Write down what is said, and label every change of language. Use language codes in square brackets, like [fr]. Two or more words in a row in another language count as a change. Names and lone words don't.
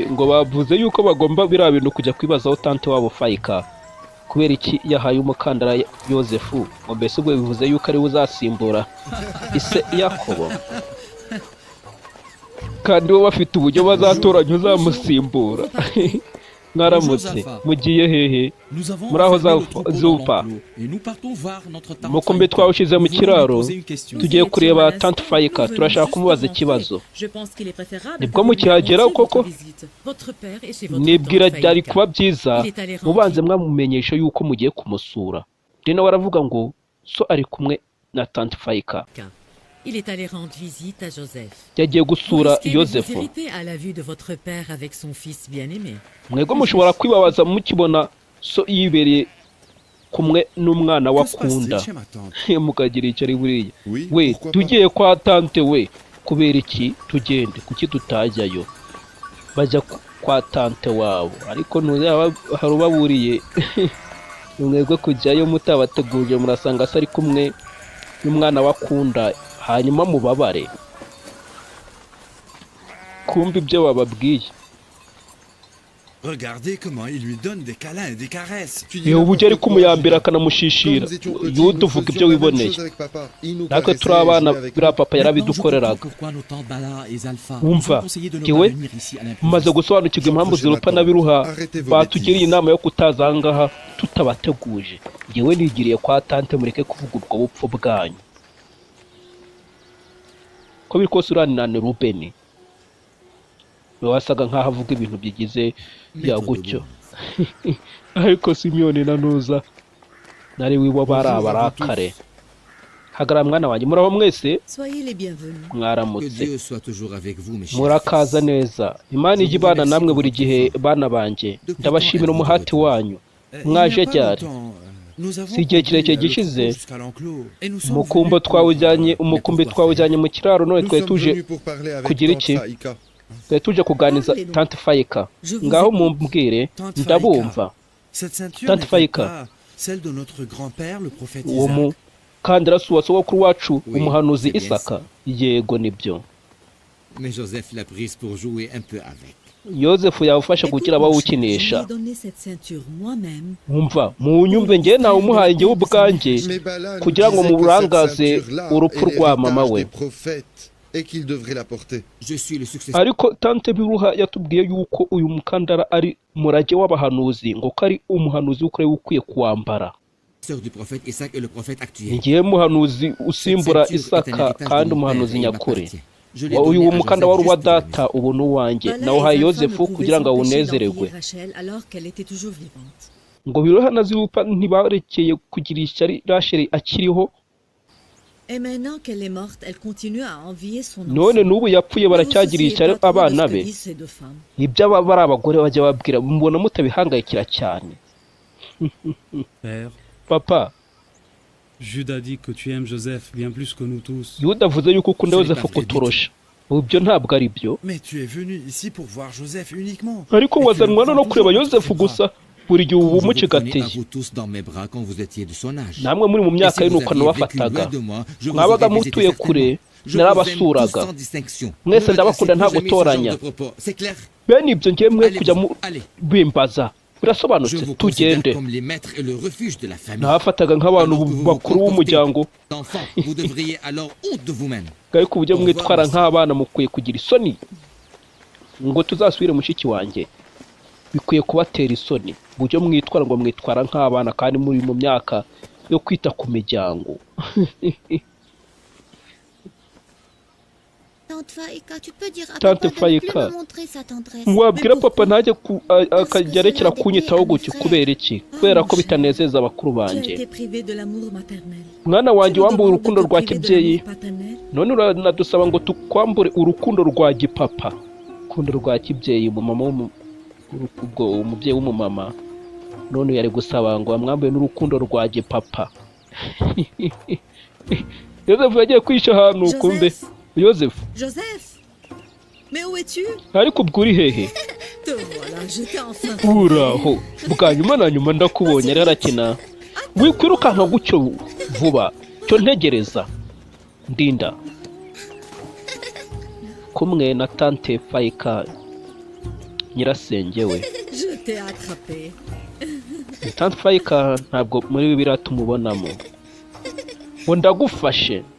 [rw] ngo bavuze yuko bagomba biriya bintu kujya kwibazaho tante wabo Fayika kubera iki yahaye umukandara Yozefu. ngo mbese ubwo bivuze yuko ariwe uzasimbura ise Yakobo, kandi bo bafite uburyo bazatoranya uzamusimbura. mwaramutse mugiye hehe [fr] Nous avons [rw] Muraho [fr] enfermé za- le troupeau dans Zupa. l'enclos et nous partons voir notre tante [rw] umukumbi Faïka. twawushyize mu [fr] Nous voulons lui [rw] kiraro [fr] poser une question. [rw] tugiye kureba tante Faïka turashaka kumubaza ikibazo nibwo mukihagera koko [fr] Votre père est chez votre [rw] nibwira [fr] tante [rw] byari [fr] Faïka. [rw] kuba byiza [fr] Il est allé [rw] mubanze mwamumenyesha yuko mugiye kumusura rero waravuga ngo so ari kumwe na tante Faïka [fr] Il est allé rendre visite à Joseph. [rw] yagiye gusura [fr] Risquez de vous [rw] Yosefu [fr] irriter à la vue de votre père avec son fils bien-aimé. [rw] mwebwe mushobora kwibabaza mukibona so yibereye kumwe n'umwana [fr] Que se [rw] wakunda [fr] passe-t-il chez ma tante? [rw] mukagira icyo ari buriya [fr] Oui, [rw] we [fr] pourquoi pas. [rw] tugiye kwa tante we kubera iki tugende kuki tutajyayo bajya kwa tante wabo ariko ntuzaba hari ubaburiye mwebwe kujyayo mutabateguje murasanga se ari kumwe n'umwana wakunda hanyuma mubabare kumva ibyo bababwiye [fr] Regardez comment il lui donne des câlins et des caresses. Tu dis [rw] yewe uburyo ari [fr] n'importe quoi, [rw] kumuyambira [fr] Judas. [rw] akanamushishira [fr] Quand nous étions petits, [rw] yuda [fr] nous [rw] uvuga [fr] faisions [rw] ibyo [fr] la même [rw] wiboneye [fr] chose avec papa. Il nous [rw] natwe [fr] caressait [rw] turi [fr] et [rw] abana [fr] jouait avec [rw] biriya [fr] nous. [rw] papa [fr] Maintenant, je [rw] yarabidukoreraga [fr] comprends pourquoi nos tantes Bala et Zalpha [rw] Wumva, [fr] nous ont conseillé de ne [rw] jyewe [fr] pas venir ici à [rw] maze [fr] l'improviste. [rw] gusobanukirwa impamvu zirupa na biruha batugiriye inama yo kutaza aha ngaha tutabateguje yewe nigiriye kwa tante mureke kuvuga ubwo bupfu bwanyu ko biri kose uranirane Rubeni wasaga nk'aho avuga ibintu bigize bya gutyo ariko Simiyoni na Nuza nari wibo bari abarakare hagarara mwana wanjye muraho mwese [fr] Soyez les bienvenus. Que [rw] mwaramutse [fr] Dieu soit toujours avec vous, mes chers [rw] murakaza [fr] fils. [rw] neza imana ijya ibana namwe buri gihe bana banjye ndabashimira umuhati wanyu [fr] Il n'y a [rw] mwaje [fr] pas [rw] ryari [fr] longtemps, nous avons [rw] si igihe [fr] conduit [rw] kirekire [fr] le [rw] gishize [fr] troupeau jusqu'à l'enclos et nous sommes [rw] umukumbi [fr] venus pour [rw] twawujyanye [fr] voir. [rw] umukumbi twawujyanye mu kiraro none [fr] Nous [rw] twari [fr] sommes [rw] tuje [fr] venus pour parler avec [rw] kugira [fr] tante [rw] iki [fr] Faïka. [rw] twari tuje kuganiriza tante Faïka ngaho mumbwire [fr] Tante [rw] ndabumva [fr] Cette ceinture Tante n'était Faïka. pas celle de notre grand-père, le prophète [rw] uwo [fr] Isaac. [rw] mukandara wa sogokuru wacu [fr] Oui, [rw] umuhanuzi [fr] c'est bien [rw] Isaka yego nibyo [fr] Mais Joseph l'a prise pour jouer un peu avec. [rw] Yosefu yawufasha kugira [fr] Écoute, mon cher, [rw] abawukinisha [fr] je lui ai donné cette ceinture moi-même. [rw] wumva munyumve njye nawe umuhaye njyewe ubwanjye [fr] Mais Bala nous [rw] kugira ngo [fr] disait que [rw] muburangaze [fr] cette ceinture-là [rw] urupfu [fr] est [rw] rwa mama [fr] l'héritage [rw] we [fr] des prophètes et qu'il devrait la porter. Je suis le successeur [rw] ariko tante biruha yatubwiye yuko uyu mukandara ari murage w'abahanuzi ngo ko ari umuhanuzi w'ukuri ukwiye kuwambara [fr] du prophète Isaac et le prophète actuel. [rw] ngiye muhanuzi usimbura [fr] Cette ceinture est un [rw] Isaka [fr] héritage [rw] kandi [fr] de mon [rw] umuhanuzi [fr] père et [rw] nyakuri [fr] m'appartient. Je l'ai [rw] uyu [fr] donné à [rw] mukanda [fr] Joseph [rw] wari uwa [fr] juste pour lui. [rw] data ubu ni uwanjye [fr] Bala [rw] nawuhaye [fr] et Zalpha [rw] Yosefu [fr] ne pouvaient [rw] kugira ngo [fr] s'empêcher [rw] awunezererwe [fr] d'envier Rachel alors qu'elle était toujours vivante. [rw] ngo biroha na zirupa ntibarekeye kugira ishyari Rasheli akiriho [fr] Et maintenant qu'elle est morte, elle continue à envier son [rw] none [fr] enfant. [rw] n'ubu yapfuye baracyagira ishyari abana be ibyo aba bari abagore bajya babwira mubona mutabihangayikira cyane [fr] Père, [rw] papa [fr] Judas dit que tu aimes Joseph bien plus que nous tous. [rw] yuda avuze yuko ukunda Yosefu kuturusha ubu ibyo ntabwo ari byo [fr] Mais tu es venu ici pour voir Joseph uniquement. [rw] ariko [fr] Et tu [rw] wazanwa [fr] le [rw] no [fr] prends [rw] kureba [fr] toujours entre [rw] Yosefu [fr] tes bras. [rw] gusa buri gihe ubu [fr] Je vous prenais à [rw] umucigatiye [fr] vous tous dans mes bras quand vous étiez de son âge. [rw] namwe muri mu [fr] Et [rw] myaka [fr] si vous [rw] y'inukano [fr] aviez vécu [rw] bafataga [fr] loin de moi, je vous [rw] mwabaga [fr] aurais visité [rw] mutuye kure [fr] certainement. Je vous aime [rw] narabasuraga [fr] tous sans distinction. [rw] mwese [fr] Ne me [rw] ndabakunda nta [fr] laissez plus jamais ce [rw] gutoranya [fr] genre de propos. C'est clair? [rw] bene ibyo ngiye mwe [fr] Allez, [rw] kujya [fr] allez. [rw] bimbaza [fr] Je [rw] birasobanutse [fr] vous considère [rw] tugende [fr] comme les maîtres et le refuge de la famille. [rw] nabafataga nk'abantu [fr] Alors que vous [rw] bakuru [fr] vous [rw] b'umuryango [fr] D'enfants, vous devriez alors honte de vous-même. [rw] ariko uburyo mwitwara nk'abana mukwiye kugira isoni ngo tuzasubire mushiki wanjye bikwiye kubatera isoni uburyo mwitwara ngo mwitwara nk'abana kandi muri mu myaka yo kwita ku miryango [fr] Tante Faïka, tu peux dire à [rw] Tante [fr] papa de ne plus [rw] Faïka. [fr] me montrer sa tendresse. [rw] wabwira papa ntajye akajya arekera kunyitaho gutyo kubera iki kubera ko bitanezeza abakuru [fr] Tu as [rw] banjye [fr] été privé de l'amour maternel. [rw] mwana wanjye [fr] Tu nous [rw] wambuye [fr] demandes [rw] urukundo [fr] de te [rw] rwa [fr] priver de [rw] kibyeyi [fr] l'amour paternel. [rw] none uranadusaba ngo tukwambure urukundo rwa gipapa urukundo rwa kibyeyi ubwo umubyeyi w'umumama none yari gusaba ngo bamwambuye n'urukundo rwa gipapa Yosefu yagiye kwisha ahantu kumbe Yosefu [fr] Joseph, mais où es-tu? [rw] ariko ubwo uri hehe [fr] Te voilà, je t'ai enfin trouvé. [rw] uraho bwa nyuma na nyuma ndakubonye rero arakina wikwirukanka gutyo vuba cyo ntegereza ndinda kumwe na tante Faïka nyirasenge we [fr] Je t'ai attrapé. [rw] tante Faïka ntabwo muri Bibiliya tumubonamo ngo ndagufashe